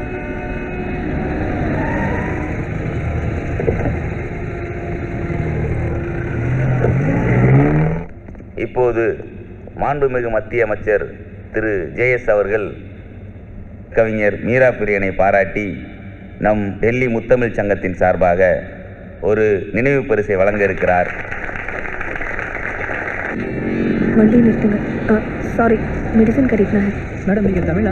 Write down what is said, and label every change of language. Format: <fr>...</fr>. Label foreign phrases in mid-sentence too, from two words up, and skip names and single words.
<ta>இப்போது மாண்புமிகு மத்திய அமைச்சர் திரு ஜேஎஸ் அவர்கள் கவிஞர் மீரா பிரியனை பாராட்டி நம் டெல்லி முத்தமிழ் சங்கத்தின் சார்பாக ஒரு நினைவு பரிசை வழங்க இருக்கிறார். வண்டி நிறுத்துங்க.</ta> <en>sorry, medicine</en> <hi>खरीदना है। मैडम,</hi> <ta>நீங்கள் தமிழா?</ta>